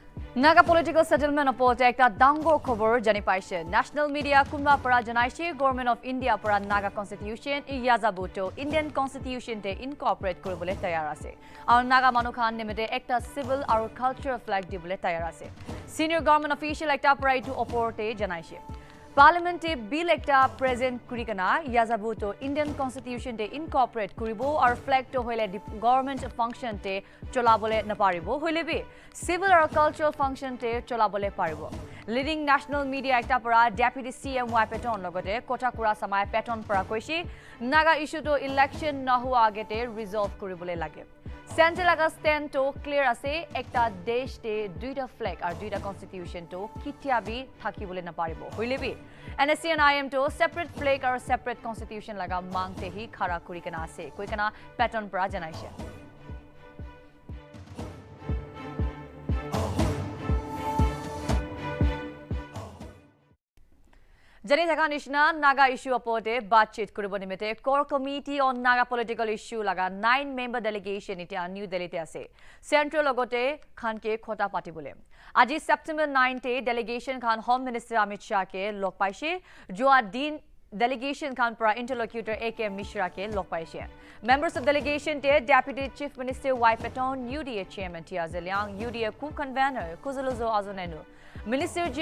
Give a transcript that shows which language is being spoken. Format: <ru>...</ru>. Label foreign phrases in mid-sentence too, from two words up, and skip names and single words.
<nag>Naga political settlement oporte ekta dangor khobor jani paise.</nag> <en>National media</en> <nag>kunba para janaise Government of India para Naga Constitution yazabuto Indian Constitution te incorporate koribole tayar ase. Aru Naga manukhan nimite ekta civil aru</nag> <en>cultural flag</en> <nag>dibole tayar ase.</nag> <en>Senior government official</en> <nag>ekta para itu oporte janaise. Parliament bill ekta present kurikana yazabuto Indian Constitution te incorporate kuribo aru flag to hoile</nag> <en>government function</en> <nag>te cholabole naparibo hoile bi civil aru</nag> <en>cultural function</en> <nag>te cholabole paribo.</nag> <en>Leading national media</en> <nag>ekta para deputy CM Peton logote kota kura samay Peton para koishi</nag> <en>Naga issue</en> <nag>to election nahu agete resolve kuribole lage. Central laga stand to clear ase ekta desh te duita flag ar duita constitution to kitia bi thaki bole na paribo hoile bi NSC and IM to</nag> <en>separate flag</en> <nag>ar</nag> <en>separate constitution</en> <nag>laga mang te hi khara kuri kana ase koi kana pattern pra janaise Jani Thaka Nishna Naga issue apote batchit kuribo nimite core committee on Naga political issue laga 9-member delegation itia New Delhi te ase central logote khanke khota patibole aji September 9 te delegation khan Home Minister Amit Shah ke lok paise joa din delegation khan pra interlocutor AK Mishra ke lok paise</nag> <en>members of delegation</en> <nag>te Deputy Chief Minister Peton UDA chairman Tia Zeliang UDA co-convener Kuzuluzo Azonenu Minister G.</nag>